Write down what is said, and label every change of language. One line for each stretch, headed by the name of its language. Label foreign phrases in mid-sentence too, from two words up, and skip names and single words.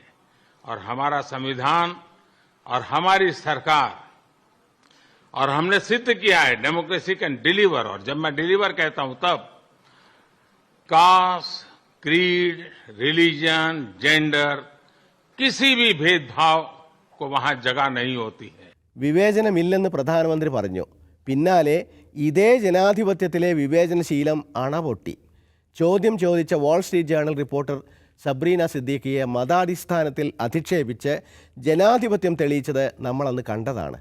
Hindi: और हमारा संविधान और हमारी सरकार, और हमने सिद्ध किया है
English: democracy can deliver.
Hindi: और जब मैं डिलीवर कहता हूं तब
English: caste, creed, religion, gender,
Hindi: किसी भी भेदभाव को वहां जगह नहीं होती है.
Malayalam: വിവേചനമില്ലെന്ന് പ്രധാനമന്ത്രി പറഞ്ഞു. പിന്നാലെ ഇതേ ജനാധിപത്യത്തിലെ വിവേചനശീലം അണപൊട്ടി. ചോദ്യം ചോദിച്ച വാൾ സ്ട്രീറ്റ് ജേർണൽ റിപ്പോർട്ടർ സബ്രീന സിദ്ദീഖിയെ മതാടിസ്ഥാനത്തിൽ അധിക്ഷേപിച്ച് ജനാധിപത്യം തെളിയിച്ചത് നമ്മളന്ന് കണ്ടതാണ്.